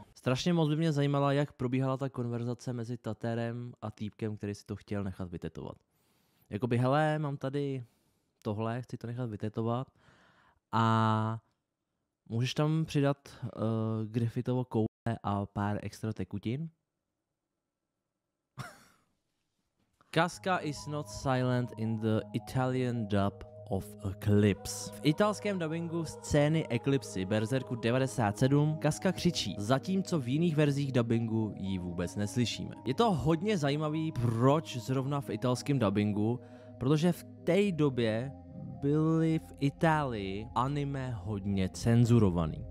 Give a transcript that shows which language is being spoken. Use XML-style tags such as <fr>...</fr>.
<cs>Strašně moc by mě zajímala, jak probíhala ta konverzace mezi Taterem a týpkem, který si to chtěl nechat vytetovat. Jakoby, hele, mám tady tohle, chci to nechat vytetovat a můžeš tam přidat Griffithovo koule a pár extra tekutin?</cs> <en>Casca is not silent in the Italian dub of Eclipse.</en> <cs>V italském dabingu scény Eclipsy Berserku 97 Casca křičí, zatímco v jiných verzích dabingu ji vůbec neslyšíme. Je to hodně zajímavý, proč zrovna v italském dabingu, protože v té době byly v Itálii anime hodně cenzurovaný.</cs>